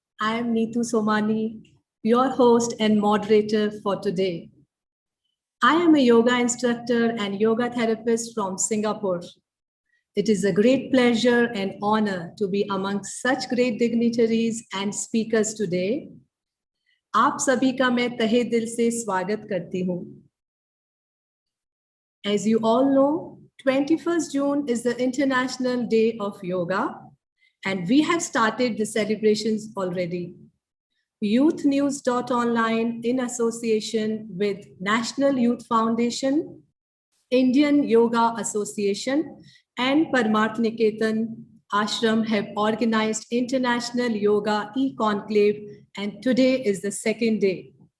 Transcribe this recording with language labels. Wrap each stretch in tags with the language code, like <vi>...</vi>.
<en>I am Neetu Somani, your host and moderator for today. I am a yoga instructor and yoga therapist from Singapore. It is a great pleasure and honor to be amongst such great dignitaries and speakers today.</en> <hi>आप सभी का मैं तहे दिल से स्वागत करती हूँ.</hi> <en>As you all know, 21st June is the International Day of Yoga, and we have started the celebrations already. YouthNews.online, in association with National Youth Foundation, Indian Yoga Association, and Parmarth Niketan Ashram have organized International Yoga e-conclave, and today is the second day.</en>